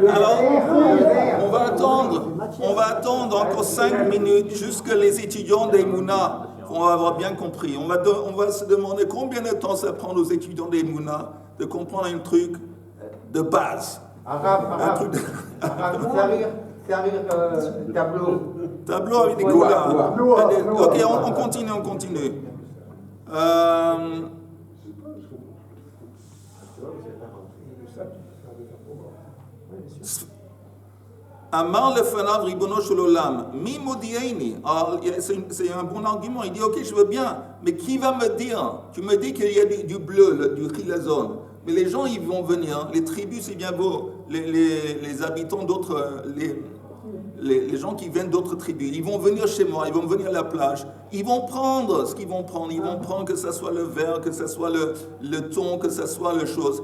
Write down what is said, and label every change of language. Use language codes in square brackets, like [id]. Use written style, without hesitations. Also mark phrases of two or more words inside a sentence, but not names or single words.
[fr] Alors, on va attendre encore 5 minutes jusque les étudiants des Mouna vont avoir bien compris. On va se demander combien de temps ça prend aux étudiants des Mouna de comprendre un truc de base. Arabe, tableau. Tableau avec des Gloire. couleurs. Ok, on continue. [he] אמר לפניו ריבונו של עולם, מי מודיעני. [fr] C'est un bon argument. Il dit, ok, je veux bien, mais qui va me dire? Tu me dis qu'il y a du bleu, du chilazon. Mais les gens, ils vont venir, les tribus, c'est bien beau, les habitants d'autres, les gens qui viennent d'autres tribus, ils vont venir chez moi, ils vont venir à la plage, ils vont prendre ce qu'ils vont prendre, ils vont prendre que ce soit le verre, que ce soit le thon, que ce soit le chose.